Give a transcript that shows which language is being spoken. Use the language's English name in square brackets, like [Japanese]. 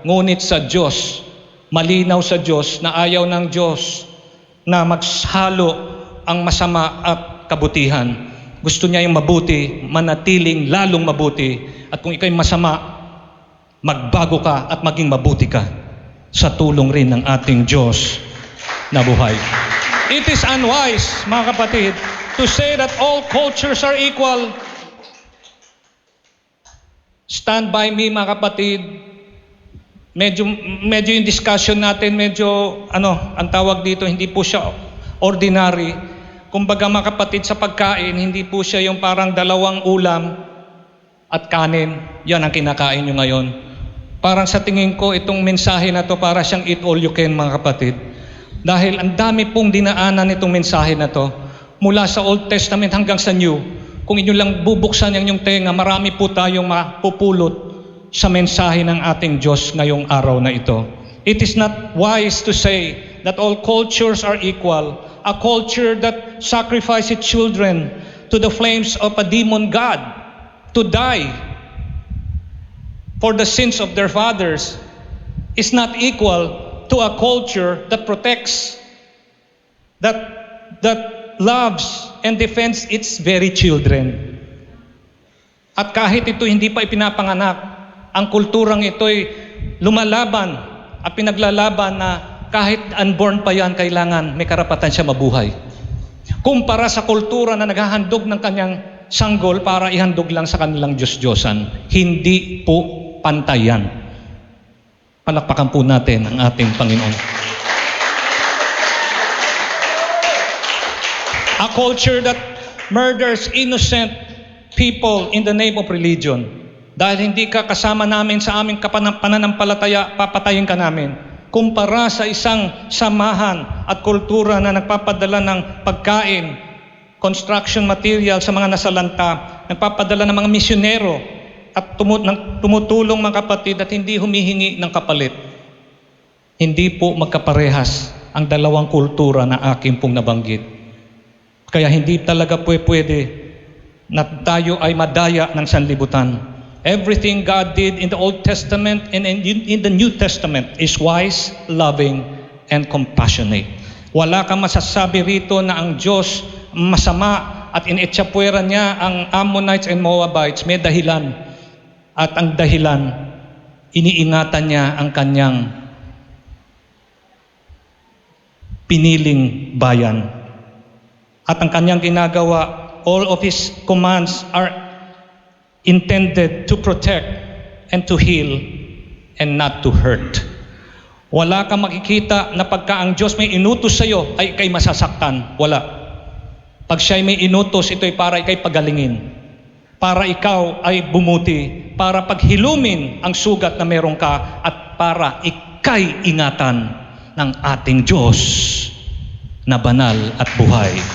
[Filipino] Ngunit sa Diyos, malinaw sa Diyos na ayaw ng Diyos na maghalo ang masama at kabutihan. Gusto niya yung mabuti, manatiling lalong mabuti. At kung ikaw'y masama, magbago ka at maging mabuti ka sa tulong rin ng ating Diyos na buhay. [English] It is unwise, [Filipino] mga kapatid, [English] to say that all cultures are equal. Stand by me, [Filipino] mga kapatid. Medyo yung discussion natin, ang tawag dito, hindi po siya ordinary. Kumbaga, mga kapatid, sa pagkain, hindi po siya yung parang dalawang ulam at kanin. Yan ang kinakain nyo ngayon. Parang sa tingin ko, itong mensahe na to para siyang [English] eat all you can, [Filipino] mga kapatid. Dahil ang dami pong dinaanan itong mensahe na to, mula sa Old Testament hanggang sa New. Kung inyo lang bubuksan ang inyong tenga, marami po tayong mapupulot sa mensahe ng ating Diyos ngayong araw na ito. [English] It is not wise to say that all cultures are equal. A culture that sacrifices children to the flames of a demon god to die for the sins of their fathers is not equal to a culture that protects, that loves and defends its very children. [Filipino] At kahit ito hindi pa ipinapanganak, ang kulturang ito'y lumalaban at pinaglalaban na kahit unborn pa yan, kailangan may karapatan siya mabuhay. Kumpara sa kultura na naghahandog ng kanyang sanggol para ihandog lang sa kanilang Diyos-Diyosan. Hindi po pantay yan. Palakpakan po natin ang ating Panginoon. [English] A culture that murders innocent people in the name of religion. [Filipino] Dahil hindi ka kasama namin sa aming pananampalataya, papatayin ka namin. Kumpara sa isang samahan at kultura na nagpapadala ng pagkain, construction material sa mga nasalanta, nagpapadala ng mga misyonero at tumutulong, mga kapatid, at hindi humihingi ng kapalit. Hindi po magkaparehas ang dalawang kultura na aking pong nabanggit. Kaya hindi talaga pwede na tayo ay madaya ng sanlibutan. [English] Everything God did in the Old Testament and in the New Testament is wise, loving, and compassionate. [Filipino] Wala kang masasabi rito na ang Diyos masama at inetsapwera niya ang Ammonites and Moabites. May dahilan. At ang dahilan, iniingatan niya ang kanyang piniling bayan. At ang kanyang ginagawa, [English] all of His commands are intended to protect and to heal and not to hurt. [Filipino] Wala kang makikita na pagka ang Diyos may inutos sa iyo ay ikay masasaktan. Wala. Pag siya'y may inutos, ito'y para ikay pagalingin. Para ikaw ay bumuti. Para paghilumin ang sugat na meron ka at para ikay ingatan ng ating Diyos na banal at buhay.